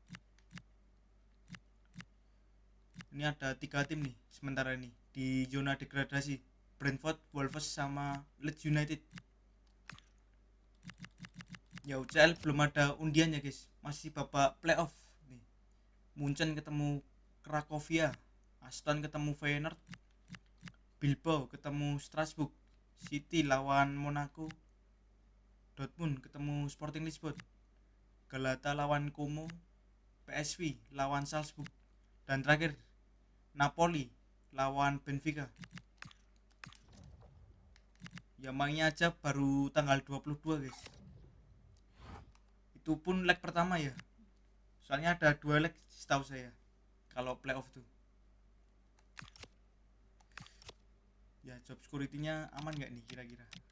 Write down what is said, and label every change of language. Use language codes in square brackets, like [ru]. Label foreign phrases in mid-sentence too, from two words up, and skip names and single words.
[id] Ini ada 3 tim nih sementara ini di zona degradasi, Brentford, Wolves sama Leeds United. Ya, UCL belum ada undiannya guys, masih babak playoff nih. Munchen ketemu Cracovia, Aston ketemu Feyenoord, Bilbao ketemu Strasbourg, City lawan Monaco, Dortmund ketemu Sporting Lisbon, Galata lawan Como, PSV lawan Salzburg, dan terakhir Napoli lawan Benfica. Ya, mainnya aja baru tanggal 22 guys. Itu pun leg pertama ya. Soalnya ada 2 leg setahu saya kalau playoff tuh. Ya, [en] job security- [id] nya aman gak nih kira-kira?